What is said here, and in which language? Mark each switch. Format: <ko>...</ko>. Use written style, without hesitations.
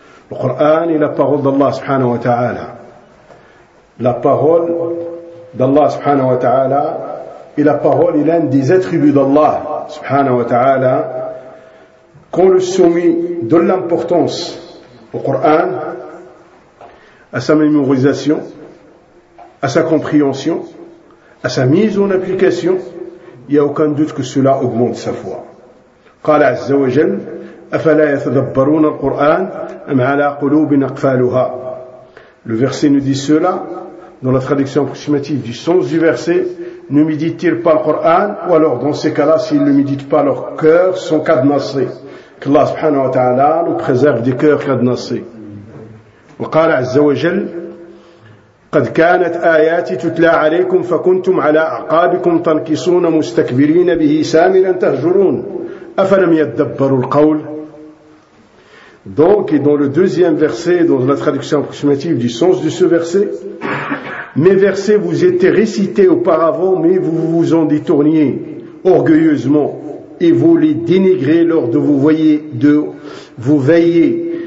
<fr>Le Qur'an est la parole d'Allah subhanahu wa ta'ala. La parole d'Allah subhanahu wa ta'ala et la parole est l'un des attributs d'Allah subhanahu wa ta'ala. Quand le soumis donne l'importance au Coran, à sa mémorisation, à sa compréhension, à sa mise en application, il n'y a aucun doute que cela augmente sa foi.</fr> <ar>قال عز وجل أفلا يتدبرون القرآن أم على قلوب أقفالها.</ar> <fr>Le verset nous dit cela. Dans la traduction approximative du sens du verset, ne médite-t-il pas le Coran, ou alors dans ces cas-là, s'il ne médite pas, leurs cœurs sont cadenassés. Que Allah subhanahu wa ta'ala nous préserve des cœurs cadenassés.</fr> <ar>Wa qala azza wa jal, قد كانت آياتي تتلى عليكم فكنتم على أعقابكم تنكصون مستكبرين به سامرا تهجرون أفلم يدبروا القول.</ar> <fr>Donc, et dans le deuxième verset, dans la traduction approximative du sens de ce verset, mes versets vous étaient récités auparavant, mais vous vous en détourniez orgueilleusement et vous les dénigrez lors de vous veiller.</fr>